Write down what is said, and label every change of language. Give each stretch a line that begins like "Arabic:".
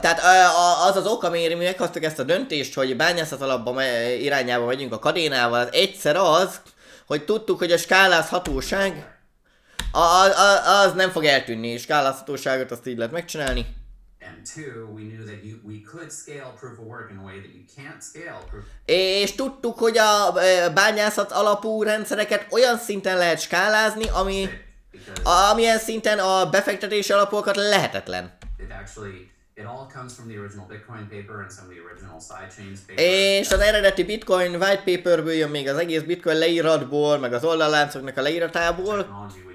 Hungarian: Tehát az az ok, amiért mi meghoztuk ezt a döntést, hogy bányászat alapba irányába megyünk a Kadénával, az egyszer az, hogy tudtuk, hogy a skálázhatóság az nem fog eltűnni, skálázhatóságot azt így lehet megcsinálni.
English: And two, we knew that we could scale proof of work in a way that you can't scale proof.
Hungarian: És tudtuk, hogy a bányászat alapú rendszereket olyan szinten lehet skálázni, amilyen szinten a befektetési alapokat lehetetlen.
English: It all comes from the original Bitcoin paper and some of the original sidechains paper.
Hungarian: És az eredeti Bitcoin white paperből jön még az egész Bitcoin leíratból, meg az oldalláncoknak a leíratából.